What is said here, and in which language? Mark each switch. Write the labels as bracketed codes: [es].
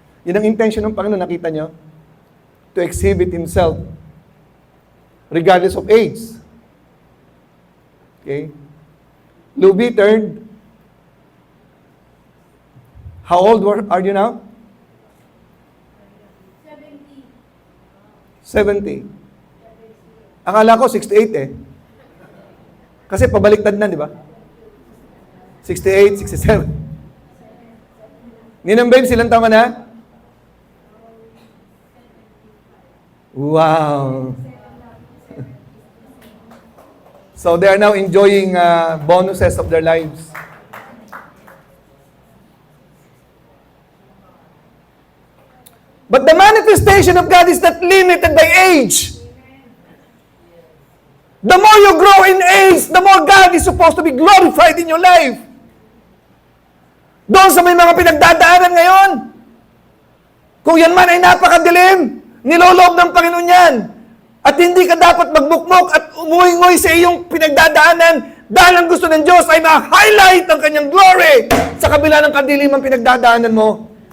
[tl] Yun ang intention ng Panginoon, nakita nyo? [en] To exhibit Himself regardless of age. Okay? Lou Bittern, how old are you now? [tl] 70. Akala ko 68 eh. Kasi pabaliktad na, di ba? 68, 67. Ninang babe, silang tama na? Wow. [en] So they are now enjoying bonuses of their lives. But the manifestation of God is not limited by age. The more you grow in age, the more God is supposed to be glorified in your life. [tl] Doon sa may mga pinagdadaanan ngayon, kung yan man ay napakadilim, niloloob ng Panginoon yan. At hindi ka dapat magbukmok at umuwi-nguwi sa iyong pinagdadaanan dahil ang gusto ng Diyos ay ma-highlight ang kanyang glory sa kabila ng kadiliman pinagdadaanan mo.